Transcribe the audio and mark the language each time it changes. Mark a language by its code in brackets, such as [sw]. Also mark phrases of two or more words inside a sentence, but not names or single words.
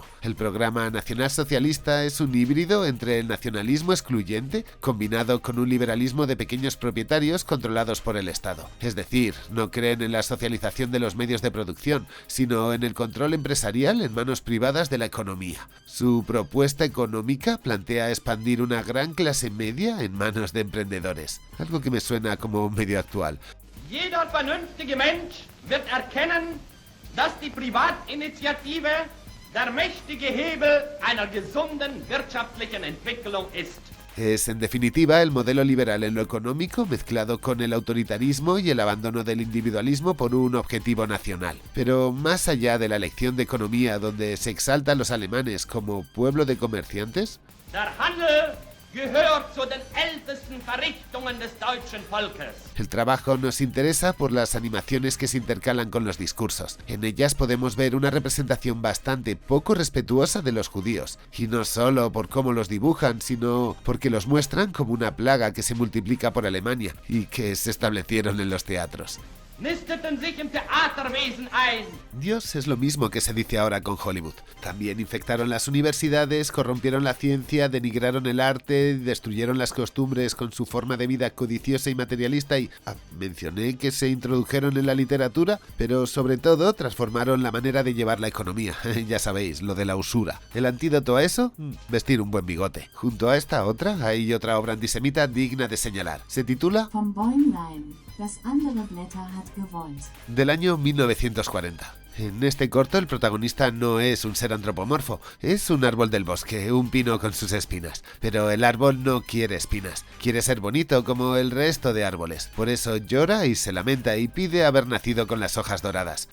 [es] El programa nacionalsocialista es un híbrido entre el nacionalismo excluyente combinado con un liberalismo de pequeños propietarios controlados por el Estado. Es decir, no creen en la socialización de los medios de producción, sino en el control empresarial en manos privadas de la economía. Su propuesta económica plantea expandir una gran clase media en manos de emprendedores, algo que me suena como medio actual. [de] Jeder vernünftige Mensch wird erkennen, dass die Privatinitiative der mächtige Hebel einer gesunden wirtschaftlichen Entwicklung ist. [es] Es, en definitiva, el modelo liberal en lo económico mezclado con el autoritarismo y el abandono del individualismo por un objetivo nacional. Pero más allá de la lección de economía donde se exalta a los alemanes como pueblo de comerciantes, [de] Der Handel gehört zu den ältesten Verrichtungen des deutschen Volkes. [es] el trabajo nos interesa por las animaciones que se intercalan con los discursos. En ellas podemos ver una representación bastante poco respetuosa de los judíos, y no solo por cómo los dibujan, sino porque los muestran como una plaga que se multiplica por Alemania y que se establecieron en los teatros. [de] Nisteten sich im Theaterwesen ein. [es] Dios es lo mismo que se dice ahora con Hollywood. También infectaron las universidades, corrompieron la ciencia, denigraron el arte, destruyeron las costumbres con su forma de vida codiciosa y materialista y... mencioné que se introdujeron en la literatura, pero sobre todo transformaron la manera de llevar la economía. Ya sabéis, lo de la usura. El antídoto a eso, vestir un buen bigote. Junto a esta otra, hay otra obra antisemita digna de señalar. Se titula [de] Vom Bäumlein, das andere Blätter hat gewollt. [es] Del año 1940. En este corto el protagonista no es un ser antropomorfo, es un árbol del bosque, un pino con sus espinas. Pero el árbol no quiere espinas, quiere ser bonito como el resto de árboles. Por eso llora y se lamenta y pide haber nacido con las hojas doradas.